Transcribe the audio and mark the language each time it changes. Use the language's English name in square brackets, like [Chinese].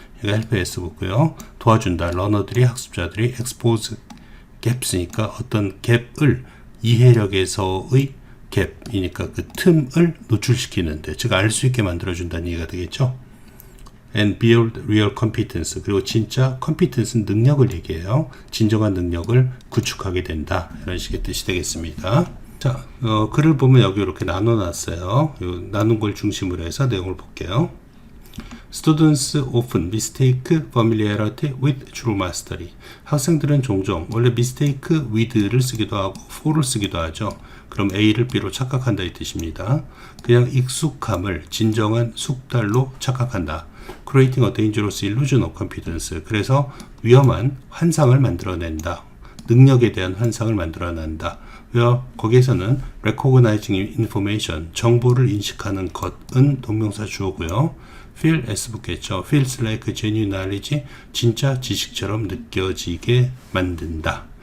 [Korean] 여기가 help s 붙고요. 도와준다. 러너들이, 학습자들이 [English] expose gaps [Korean] 니까 어떤 갭을, 이해력에서의 갭이니까 그 틈을 노출시키는데, 즉 알 수 있게 만들어준다는 얘기가 되겠죠. [English] and build real competence, [Korean] 그리고 진짜 competence는 능력을 얘기해요. 진정한 능력을 구축하게 된다. 이런 식의 뜻이 되겠습니다. 자, 글을 보면 여기 이렇게 나눠놨어요. 나눈 걸 중심으로 해서 내용을 볼게요. [English] Students often mistake familiarity with true mastery. [Korean] 학생들은 종종 원래 mistake with를 쓰기도 하고 for를 쓰기도 하죠. 그럼 A를 B로 착각한다 이 뜻입니다. 그냥 익숙함을 진정한 숙달로 착각한다. [English] Creating a dangerous illusion of competence. [Korean] 그래서 위험한 환상을 만들어낸다. 능력에 대한 환상을 만들어낸다. 거기에서는 [English] recognizing information, [Korean] 정보를 인식하는 것은 동명사 주어고요. [English] feel s [Korean] 붙겠죠. [English] feels like genuine knowledge, [Korean] 진짜 지식처럼 느껴지게 만든다.